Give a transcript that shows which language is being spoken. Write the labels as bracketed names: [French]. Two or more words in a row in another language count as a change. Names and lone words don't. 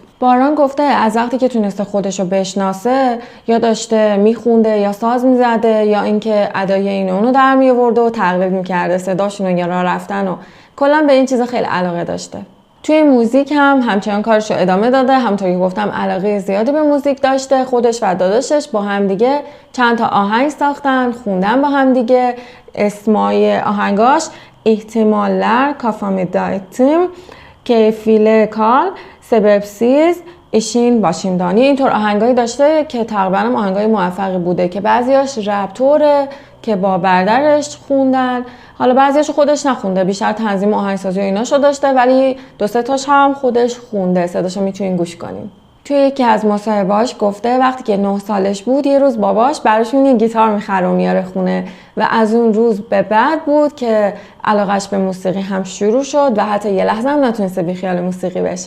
[Persian] باران گفته از وقتی که تونسته خودشو بشناسه یا داشته میخونده یا ساز میزده یا اینکه ادای این اونو در میآورده و تقلید میکرده صداشون یا راه رفتن و کلا به این چیزا خیلی علاقه داشته. توی موزیک هم همچنان کارشو ادامه داده. همونطوری که گفتم علاقه زیادی به موزیک داشته. خودش و داداشش با هم دیگه چند تا آهنگ ساختن، خوندن با هم دیگه. اسمای آهنگاش ihtimaller kafamı dağıttım, keyfiyle kal, sebepsiz, işin başımdani. اینطور آهنگایی داشته که تقریبا آهنگای موفقی بوده که بعضیاش رپ توره که با برادرش خوندن. حالا بعضیاشو خودش نخونده، بیشتر تنظیم آهنگسازی و ایناشو داشته ولی دو سه تاش هم خودش خونده. صداشو میتونین گوش کنین. توی یکی از مصاحبه‌هاش گفته وقتی که 9 سالش بود یه روز باباش براشون یه گیتار میخره و میاره خونه و از اون روز به بعد بود که علاقش به موسیقی هم شروع شد و حتی یه لحظه هم نتونسته بیخیال موسیقی بشه.